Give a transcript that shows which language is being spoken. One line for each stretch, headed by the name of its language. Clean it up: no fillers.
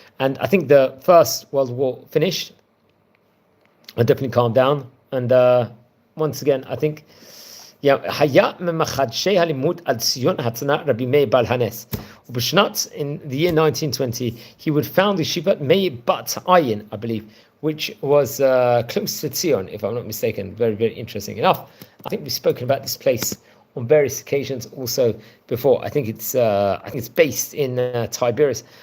English: And I think the First World War finished. I definitely calmed down. And once again, I think
Hebrew: היה ממחדשי הלימוד על ציון התנא רבי מאיר בעל הנס. ובשנת,
English: in the year 1920, he would found Yeshivat Meir Bat Ayin, I believe, which was close to Zion, if I'm not mistaken. Very interesting enough. I think we've spoken about this place on various occasions also before. I think it's based in Tiberias